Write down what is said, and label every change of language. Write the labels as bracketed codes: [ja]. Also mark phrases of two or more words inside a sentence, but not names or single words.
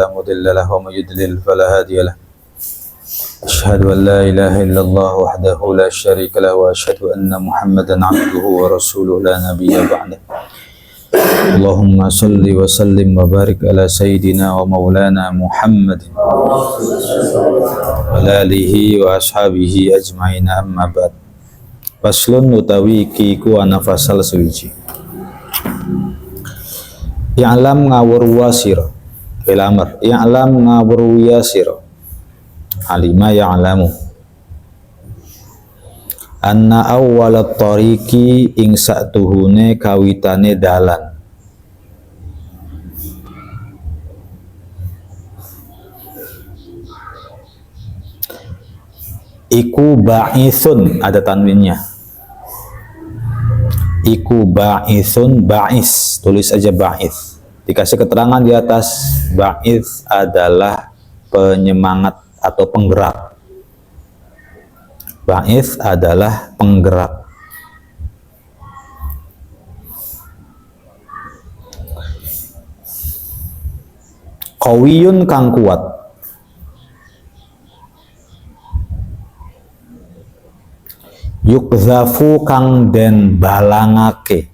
[ar] مضل له ومن يضلل فلا هادي له أشهد أن لا إله إلا الله وحده لا شريك له وأشهد أن محمدا عبده ورسوله لا نبي بعده اللهم صل وسلم وبارك على سيدنا ومولانا محمد وعلى آله وأصحابه أجمعين أما بعد. [jv] Faslun utawi iki ku ana fasal suwiji. I'lam ngawruwa sira. [ar] في الأمر. اعلم [jv] ngawruwa sira. [ar] علم يعلم. أن أول الطريق [jv] ing satuhune kawitane dalan. Iku ba'ithun, [id] ada tanwinnya. [jv] Iku ba'ithun, ba'is, tulis aja ba'ith. [id] Dikasih keterangan di atas, ba'ith adalah penyemangat atau penggerak. Ba'ith adalah penggerak. [jv] Qawiyun kang kuat. Yukzafu kang den balangake.